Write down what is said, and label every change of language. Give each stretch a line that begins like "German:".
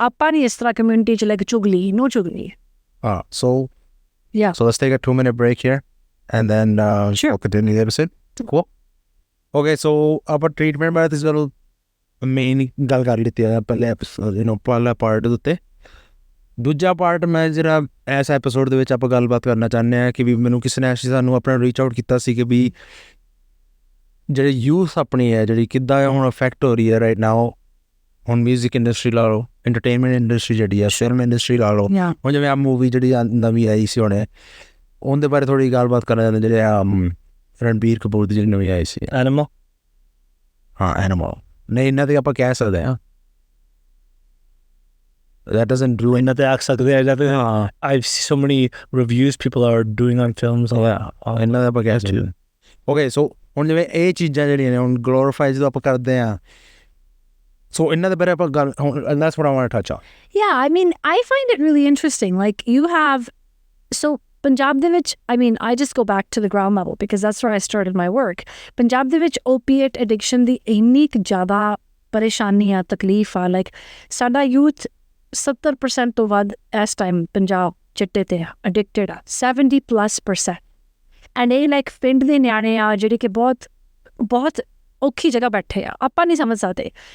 Punjabi: ਆਪਾਂ ਨਹੀਂ ਇਸ ਤਰ੍ਹਾਂ ਕਮਿਊਨਿਟੀ 'ਚ like ਚੁਗਲੀ, no ਚੁਗਲੀ.
English: So Yeah. So let's take a 2-minute break here, and then Sure. we'll continue the episode. Cool.
Punjabi: Okay, so ਆਪਾਂ treatment ਬਾਰੇ ਤੁਸੀਂ ਚਲੋ ਮੇਨ ਗੱਲ ਕਰ ਲਿੱਤੀ ਹੈ ਪਹਿਲੇ ਐਪੀਸੋਡ, ਪਹਿਲਾ ਪਾਰਟ ਦੇ ਉੱਤੇ. ਦੂਜਾ ਪਾਰਟ ਮੈਂ ਜਿਹੜਾ ਇਸ ਐਪੀਸੋਡ ਦੇ ਵਿੱਚ ਆਪਾਂ ਗੱਲਬਾਤ ਕਰਨਾ ਚਾਹੁੰਦੇ ਹਾਂ ਕਿ ਵੀ ਮੈਨੂੰ ਕਿਸੇ ਨੇ ਸਾਨੂੰ ਆਪਣਾ ਰੀਚ ਆਊਟ ਕੀਤਾ ਸੀ ਕਿ ਵੀ ਜਿਹੜੇ ਯੂਥ ਆਪਣੀ ਹੈ ਜਿਹੜੀ ਕਿੱਦਾਂ ਹੁਣ ਅਫੈਕਟ ਹੋ ਰਹੀ ਹੈ ਰਾਈਟ ਨਾਓ. ਹੁਣ ਮਿਊਜ਼ਿਕ ਇੰਡਸਟਰੀ ਲਾ ਲਓ, ਐਂਟਰਟੇਨਮੈਂਟ ਇੰਡਸਟਰੀ ਜਿਹੜੀ ਹੈ, ਫਿਲਮ ਇੰਡਸਟਰੀ ਲਾ ਲਓ. ਹੁਣ ਜਿਵੇਂ ਆ ਮੂਵੀ ਜਿਹੜੀ ਨਵੀਂ ਆਈ ਸੀ ਹੁਣੇ, ਉਹਦੇ ਬਾਰੇ ਥੋੜ੍ਹੀ ਗੱਲਬਾਤ ਕਰਨਾ ਚਾਹੁੰਦੇ, ਜਿਹੜੇ ਰਣਬੀਰ ਕਪੂਰ ਦੀ ਜਿਹੜੀ ਨਵੀਂ ਆਈ ਸੀ
English: Animal.
Punjabi: ਹਾਂ ਐਨੀਮਲ. ਨਹੀਂ ਇਹਨਾਂ ਤੇ ਆਪਾਂ ਕਹਿ ਸਕਦੇ ਹਾਂ that doesn't do ਇਹਨਾਂ ਤੇ ਆਖ ਸਕਦੇ ਆ ਜਾਂ ਹਾਂ I've seen so many reviews people are doing on films. ਇਹਨਾਂ ਦਾ ਆਪਾਂ ਕਹਿ ਸਕਦੇ. ਓਕੇ, ਸੋ ਹੁਣ ਜਿਵੇਂ ਇਹ ਚੀਜ਼ਾਂ ਜਿਹੜੀਆਂ ਨੇ ਹੁਣ ਗਲੋਰੀਫਾਈ ਜਦੋਂ ਆਪਾਂ ਕਰਦੇ ਹਾਂ, ਸੋ ਇਹਨਾਂ ਦੇ ਬਾਰੇ ਆਪਾਂ ਗੱਲ ਹੁਣ that's what I want to touch on.
English: Yeah, I mean, I find it really interesting. Like, you have, so Punjab ਦੇ ਵਿੱਚ, I mean, I just go back to the ground level because that's where I started my work.
Punjabi: Punjab ਦੇ ਵਿੱਚ opiate addiction ਦੀ ਇੰਨੀ ਕੁ ਜ਼ਿਆਦਾ ਪਰੇਸ਼ਾਨੀ ਆ, ਤਕਲੀਫ ਆ. ਲਾਈਕ ਸਾਡਾ ਯੂਥ 70% ਤੋਂ ਵੱਧ ਇਸ ਟਾਈਮ ਪੰਜਾਬ ਚਿੱਟੇ ਤੇ ਆ, ਅਡਿਕਟਡ ਆ, 70+%. ਐਂਡ ਇਹ ਲਾਈਕ ਪਿੰਡ ਦੇ ਨਿਆਣੇ ਆ ਜਿਹੜੇ ਕਿ ਬਹੁਤ ਔਖੀ ਜਗ੍ਹਾ ਬੈਠੇ ਆ, ਆਪਾਂ ਨਹੀਂ ਸਮਝ ਸਕਦੇ.